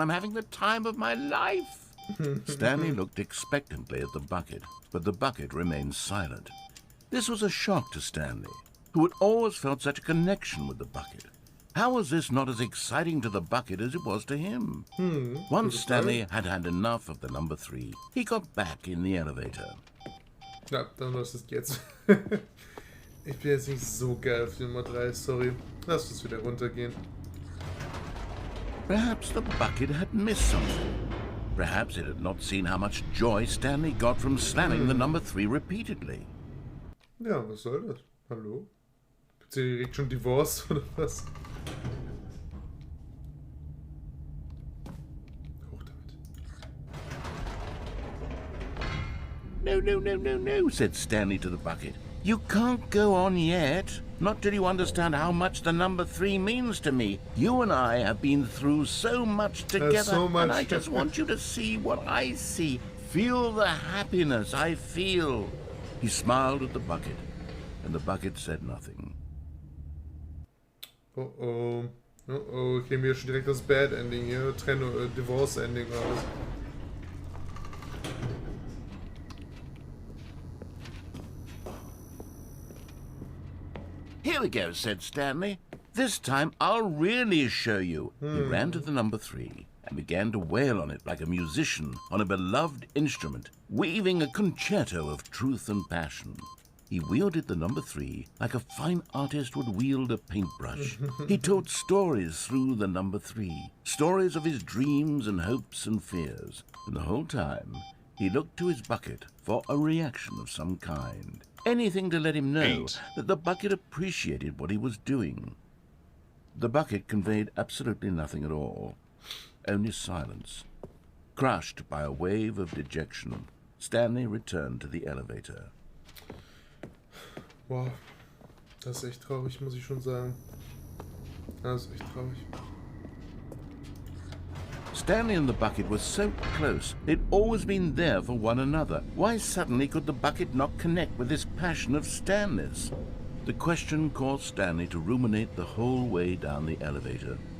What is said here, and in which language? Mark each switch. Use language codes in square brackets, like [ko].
[en] I'm having the time of my life. Stanley looked expectantly at the bucket, but the bucket remained silent. This was a shock to Stanley, who had always felt such a connection with the bucket. How was this not as exciting to the bucket as it was to him? Once Stanley had had enough of the number 3, he got back in the elevator. [de] Na, dann was ist jetzt? Ich bin jetzt nicht so geil auf die Nummer 3, sorry. Lass uns wieder runtergehen. [en] Perhaps the bucket had missed something. Perhaps it had not seen how much joy Stanley got from slamming the number 3 repeatedly. [de] Ja, was soll das? Hallo? Gibt's hier direkt schon Divorce oder was? Hoch damit. [en] No, said Stanley to the bucket. You can't go on yet. Not till you understand how much the number 3 means to me. You and I have been through so much together, and I just want you to see what I see. Feel the happiness I feel. He smiled at the bucket, and the bucket said nothing. Oh. [de] Kriegen wir schon direkt das Bad Ending hier. Divorce Ending oder was? [en] Here we go, said Stanley. This time I'll really show you. He ran to the number 3 and began to wail on it like a musician on a beloved instrument, weaving a concerto of truth and passion. He wielded the number 3 like a fine artist would wield a paintbrush. He told stories through the number 3, stories of his dreams and hopes and fears. And the whole time, he looked to his bucket for a reaction of some kind. Anything to let him know that the bucket appreciated what he was doing. The bucket conveyed absolutely nothing at all, only silence. Crushed by a wave of dejection, Stanley returned to the elevator. [de] Wow, das ist echt traurig, muss ich schon sagen. Das ist echt traurig. [en] Stanley and the bucket were so close. They'd always been there for one another. Why suddenly could the bucket not connect with this passion of Stanley's? The question caused Stanley to ruminate the whole way down the elevator.